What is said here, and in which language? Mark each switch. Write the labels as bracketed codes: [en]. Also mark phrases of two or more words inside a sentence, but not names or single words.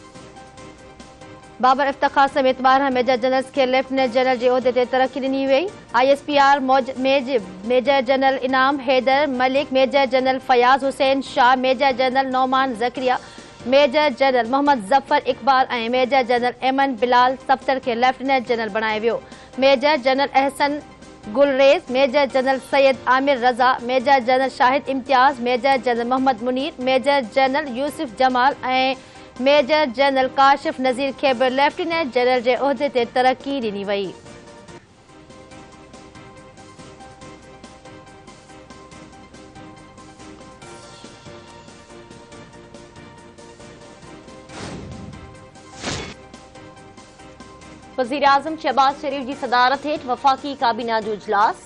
[sd] बाबर इफ्तिखार समेत 12 मेजर जनरल्स के लेफ्टिनेंट जनरल के ओहदे ते तरक्की ॾिनी वई। ISPR मेजर जनरल इनाम हैदर मलिक, मेजर जनरल फयाज हुसैन शाह, मेजर जनरल नौमान ज़करिया, मेजर जनरल मोहम्मद जफर इकबाल ऐं मेजर जनरल एमन बिलाल सफ्तर के लेफ्टिनेंट जनरल बणायो वियो। मेजर जनरल अहसन गुलरेज, मेजर जनरल सैयद आमिर रज़ा, मेजर जनरल शाहिद इम्तियाज, मेजर जनरल मोहम्मद मुनीर, मेजर जनरल यूसुफ जमाल ऐं मेजर जनरल काशिफ नज़ीर खे बि लेफ्टिनेंट जनरल के उहिदे ते तरक्की ॾिनी वई। वज़ीर आज़म शहबाज शरीफ की सदारत हेठ वफाकी काबीना जो इजलास।